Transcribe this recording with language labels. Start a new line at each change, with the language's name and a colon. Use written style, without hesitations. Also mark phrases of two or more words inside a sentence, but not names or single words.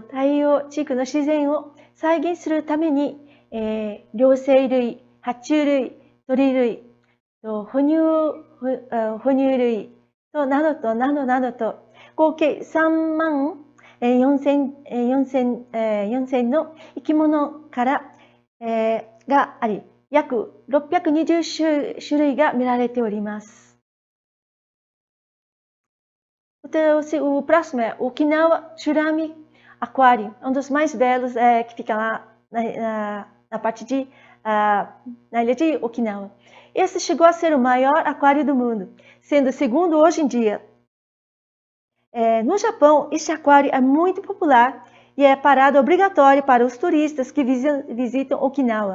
Japanese: 平洋地域の自然を再現するために、両生類、爬虫類、鳥類、哺乳類などと合計3万4000の生き物からがあり、約620種類が見られております。
Portuguese: O próximo é Okinawa Tsurami Aquário, um dos mais belos que fica lá na parte na ilha de Okinawa. Esse chegou a ser o maior aquário do mundo, sendo o segundo hoje em dia. No Japão, este aquário é muito popular e é parada obrigatória para os turistas que visitam Okinawa.